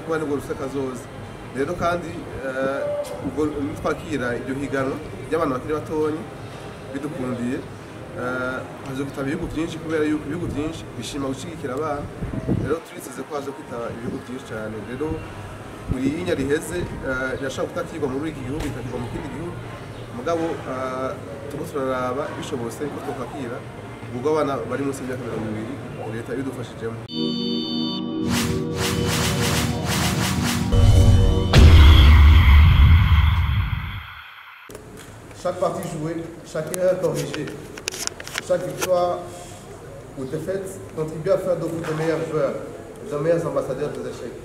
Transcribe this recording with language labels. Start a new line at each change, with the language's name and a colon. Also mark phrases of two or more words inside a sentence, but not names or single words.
Rundi: kuba nibwo rufite kazoza rero kandi ubwo twakira iryo higanwa ry'abantu bakiri batonya bidukundiye haje gutaba ibihugu byinshi kubera yuko ibihugu byinshi bishima gushyigikira abana rero turiteze ko haje kwitaba ibihugu byinshi cyane rero muri yinya riheze irashobora kutakirwa muri iki gihugu ikakirwa mu kindi gihugu mugabo turiko turaraba bishobotse ko twakira ubwo abana bari munsi y'imyaka 20 leta ibidufashijemo.
French: Chaque partie jouée, chaque erreur corrigée, chaque victoire ou défaite contribue à faire de vous de meilleurs joueurs, de meilleurs ambassadeurs des échecs.